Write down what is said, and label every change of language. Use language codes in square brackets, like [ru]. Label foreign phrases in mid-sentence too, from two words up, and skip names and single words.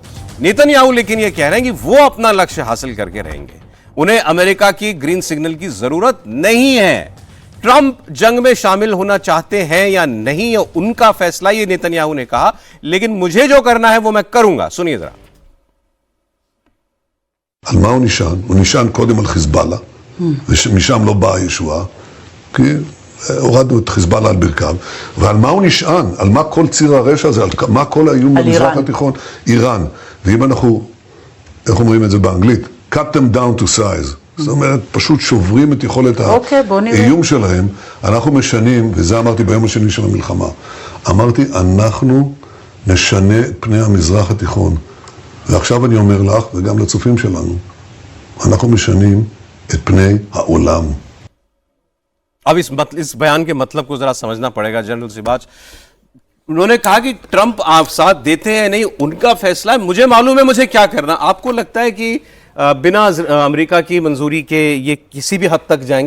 [hi] नेतन्याहू लेकिन ये कह रहे हैं कि वो अपना लक्ष्य हासिल करके रहेंगे, उन्हें अमेरिका की [en] green signal [hi] की जरूरत नहीं है। ट्रंप जंग में शामिल होना चाहते हैं या नहीं, ये उनका फैसला, ये नेतन्याहू ने कहा, लेकिन मुझे जो करना है वो मैं करूंगा। सुनिए जरा। [he] על מה הוא נשען? הוא נשען קודם על חיזבאללה, ומשם לא באה הישועה, כי הורדנו את חיזבאללה על ברכיו. ועל מה הוא נשען? על מה כל ציר הרשע הזה? על מה כל האיום במזרח התיכון? איראן. ואם אנחנו, איך אומרים את זה באנגלית? [en] cut them down to size. [he] זאת אומרת, פשוט שוברים את יכולת האיום שלהם. אנחנו משנים, וזה אמרתי ביום השני של המלחמה, אמרתי, אנחנו נשנה את פני המזרח התיכון. ועכשיו אני אומר לך, וגם לצופים שלנו, אנחנו משנים את פני העולם. [hi] अब इस बयान के मतलब को जरा समझना पड़ेगा जनरल सिबाच। उन्होंने कहा कि ट्रंप आप साथ देते हैं नहीं, उनका फैसला है, मुझे मालूम है मुझे क्या करना। आपको लगता है कि बिना अमेरिका की मंजूरी के ये किसी भी हद तक जाएंगे?